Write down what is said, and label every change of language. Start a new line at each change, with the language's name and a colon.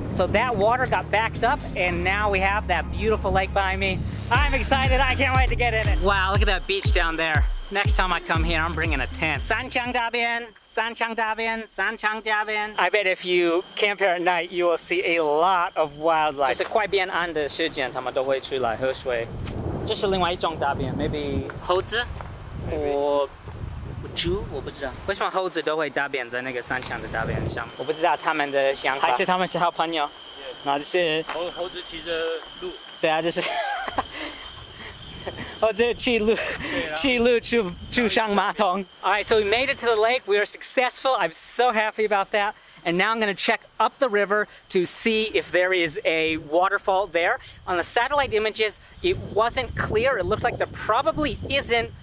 English: So that water got backed up, and now we have that beautiful lake behind me. I'm excited, I can't wait to get in it. Wow, look at that beach down there. Next time I come here, I'm bringing a tent. Sanchang Dabian, Sanchang Dabian, Sanchang Dabian. I bet if you camp here at night, you will see a lot of wildlife.
Chinese: 就是快变暗的时间，他们都会出来喝水。这是另外一种大便 ，
English: maybe
Chinese: 猴子或猪，我不知道。为什么猴子都会大便在那个山墙的大便上？我不知道他们的想法，还是他们是好朋友。然后就是猴子骑着鹿。对啊，就是。
English: All right, so we made it to the lake. We were successful. I'm so happy about that. And now I'm going to check up the river to see if there is a waterfall there. On the satellite images, it wasn't clear. It looked like there probably isn't.